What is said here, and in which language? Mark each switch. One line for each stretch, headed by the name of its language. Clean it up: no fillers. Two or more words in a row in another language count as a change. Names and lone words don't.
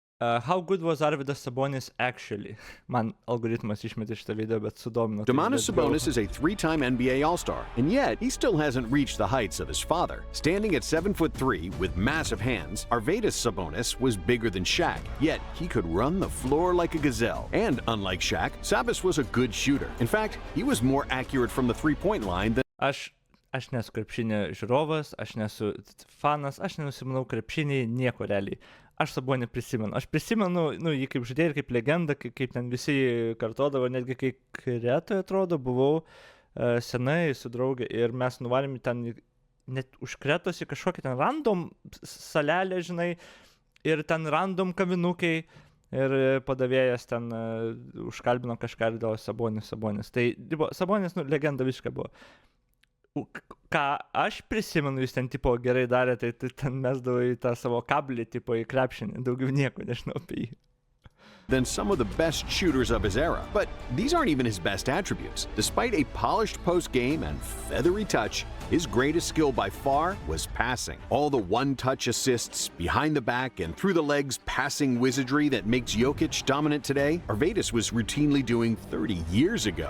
English: How good was Arvydas Sabonis actually?
Lithuanian: Man, algoritmas išmetė šitą video, bet sudomino.
English: Domantas Sabonis is a three-time NBA All-Star, and yet he still hasn't reached the heights of his father. Standing at 7'3" with massive hands, Arvydas Sabonis was bigger than Shaq, yet he could run the floor like a gazelle. And unlike Shaq, Sabonis was a good shooter. In fact, he was more accurate from the three-point line than...
Lithuanian: Aš nesu krepšinio žiūrovas, aš nesu fanas, aš nenusimanau krepšinį nieko realiai. Aš Sabonį prisimenu. Aš prisimenu, jį kaip žaidėją ir kaip legendą, kaip ten visi kartodavo, netgi kai Kretoje, atrodo, buvau senai su draugė ir mes nuvarėm ten net už Kretos į kažkokį ten random salelę, žinai, ir ten random kavinukai ir padavėjas ten užkalbino kažką ir dėl Sabonis. Tai Sabonis, legenda visiškai buvo. Ką aš prisimenu, jis ten tipo gerai darė, tai ten mesdavo į tą savo kablį, tipo į krepšinį, daugiau nieko nežinau apie jį.
English: Than some of the best shooters of his era. But these aren't even his best attributes. Despite a polished post game and feathery touch, his greatest skill by far was passing. All the one-touch assists, behind the back and through the legs passing wizardry that makes Jokic dominant today, Arvydas was routinely doing 30 years ago.